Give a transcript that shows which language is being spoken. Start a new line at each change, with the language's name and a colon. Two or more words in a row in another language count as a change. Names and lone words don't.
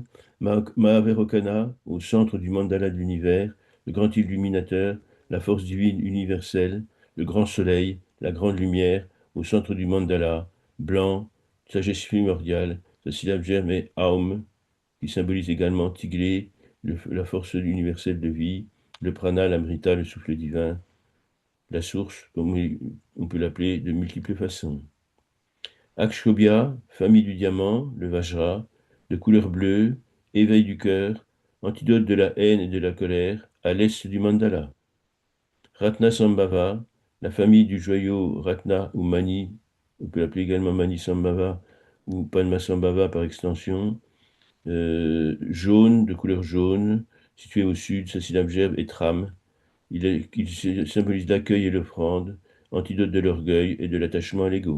French: Mahavairocana, au centre du mandala de l'univers, le grand illuminateur, la force divine universelle, le grand soleil, la grande lumière, au centre du mandala, blanc, sagesse primordiale, sa syllabe germe est Aum, qui symbolise également Tiglé, la force universelle de vie, le prana, l'amrita, le souffle divin, la source, comme on peut l'appeler de multiples façons. Akshobhya, famille du diamant, le vajra, de couleur bleue, éveil du cœur, antidote de la haine et de la colère, à l'est du mandala. Ratna Sambhava, la famille du joyau Ratna ou Mani, on peut l'appeler également Mani Sambhava ou Padma Sambhava par extension, jaune, de couleur jaune, situé au sud, sa syllabe gerbe est tram. Il symbolise l'accueil et l'offrande, antidote de l'orgueil et de l'attachement à l'ego.